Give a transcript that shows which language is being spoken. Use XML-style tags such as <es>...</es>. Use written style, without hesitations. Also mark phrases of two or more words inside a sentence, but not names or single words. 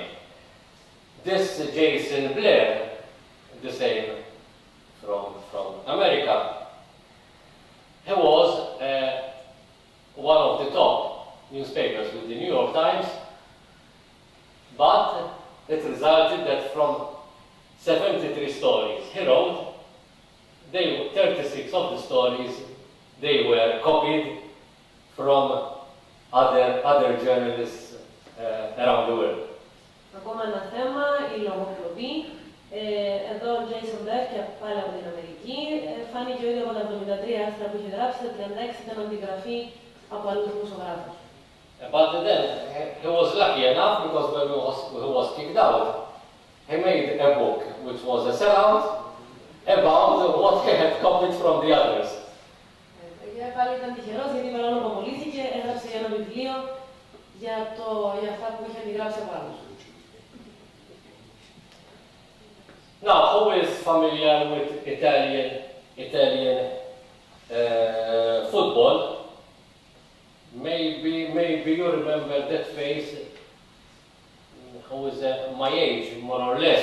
<en>This Jason Blair, the same from America, he was one of the top newspapers with the New York Times, but it resulted that from 73 stories he wrote, 36 of the stories, they were copied from other journalists around the world.</en> <el>Ακόμα ένα θέμα, η λογοκλοπή. Εδώ ο Jason Blair, και πάλι από την Αμερική, φάνηκε ότι από τα 73 άρθρα που είχε γράψει, τα 36 ήταν αντιγραφή από άλλους δημοσιογράφους.</el> <en>But then he was lucky enough, because when he was kicked out, he made a book which was a sellout about what he had copied from the others.</en> <el>Πάλι ήταν τυχερός, γιατί παρόλο που απολύθηκε, έγραψε ένα βιβλίο για αυτά που είχε αντιγράψει από άλλους.</el> <en>Now, who is familiar with Italian football? Maybe you remember that face. Who is my age, more or less.</en>